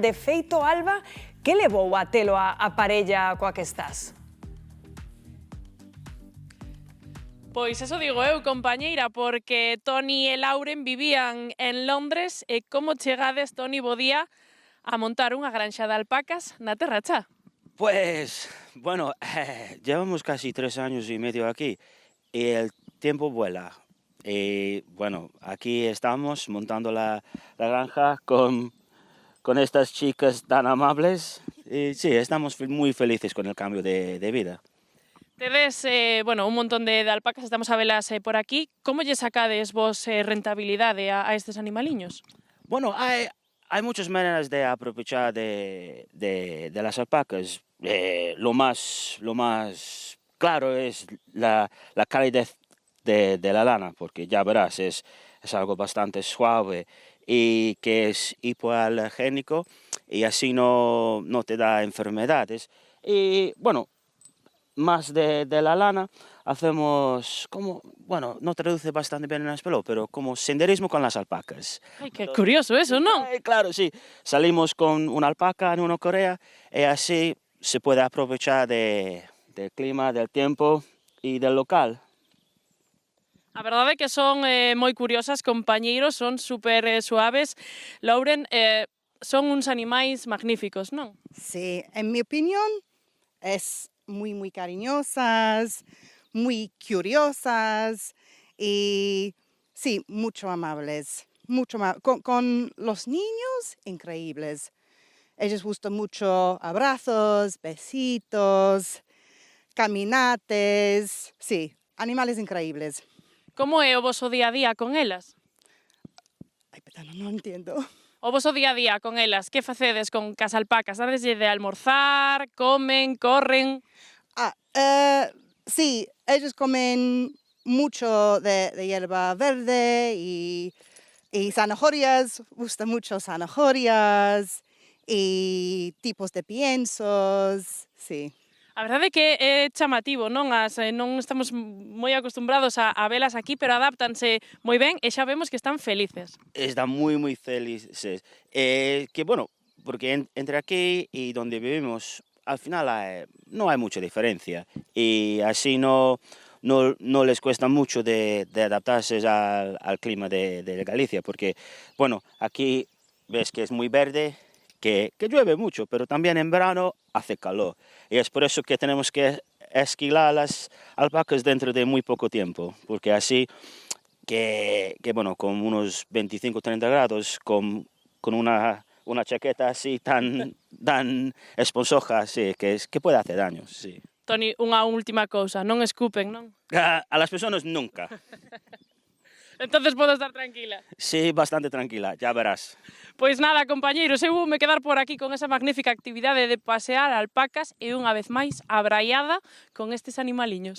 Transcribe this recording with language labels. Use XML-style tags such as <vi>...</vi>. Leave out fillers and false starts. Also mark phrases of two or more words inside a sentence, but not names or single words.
<gl>De feito, Alba, que levou a telo a parella coa que estás? Pois eso digo eu, compañeira, porque Toni e Lauren vivían en Londres e como chegades, Toni, bo día, a montar unha granxa de alpacas na Terra Chá?</gl> <es>Pues, bueno, llevamos casi 3 años y medio aquí y el tiempo vuela. Y bueno, aquí estamos montando la granja con estas chicas tan amables y sí, estamos muy felices con el cambio de vida.</es> <gl>Tedes, bueno, un montón de alpacas, estamos a velas por aquí. Como lle sacades vos rentabilidade a estes animaliños?</gl> <es>Bueno, hay muchas maneras de aprovechar de las alpacas. Lo más claro es la calidez de la lana, porque ya verás, es algo bastante suave y que es hipoalergénico y así no te da enfermedades. Y bueno, más de la lana hacemos como, bueno, no traduce bastante bien en español, pero como senderismo con las alpacas.</es> <gl>Ai, que curioso eso, non?</gl> <es>Claro, sí. Salimos con una alpaca en una correa y así se puede aprovechar del clima, del tiempo y del local.</es> <gl>A verdade é que son moi curiosas, compañeiros, son super suaves. Lauren, son uns animais magníficos, non?</gl> <es>Sí, en mi opinión es muy cariñosas, muy curiosas y sí, mucho amables, con los niños increíbles. Ellos gustan mucho abrazos, besitos, caminates, sí, animales increíbles.</es> <gl>Como é o voso día a día con elas?</gl> <es>Ay, perdón, no entiendo.</es> <gl>O voso día a día con elas, que facedes con cas alpacas? Dadeslle de almorzar, comen, corren?</gl> <es>Sí, ellos comen mucho de hierba verde y zanahorias, gustan mucho zanahorias y tipos de piensos, sí.</es> <gl>A verdade é que é chamativo, non? Non estamos moi acostumbrados a velas aquí, pero adáptanse moi ben e xa vemos que están felices.</gl> <es>Están muy felices. Que bueno, porque entre aquí y donde vivimos, al final no hay mucha diferencia y así no les cuesta mucho de adaptarse al clima de Galicia, porque bueno, aquí ves que es muy verde, que llueve mucho, pero también en verano hace calor y es por eso que tenemos que esquilar las alpacas dentro de muy poco tiempo, porque así que bueno, con unos 25-30 grados, con una chaqueta así tan esponjosa, sí, que puede hacer daño, sí.</es> <gl>Toni, unha última cousa, non escupen, non?</gl> <es>A las personas nunca.</es> <gl>Entonces podo estar tranquila.</gl> <es>Sí, bastante tranquila, ya verás.</es> <gl>Pois nada, compañeiros, eu voume quedar por aquí con esa magnífica actividade de pasear alpacas e unha vez máis abraiada con estes animaliños.</gl>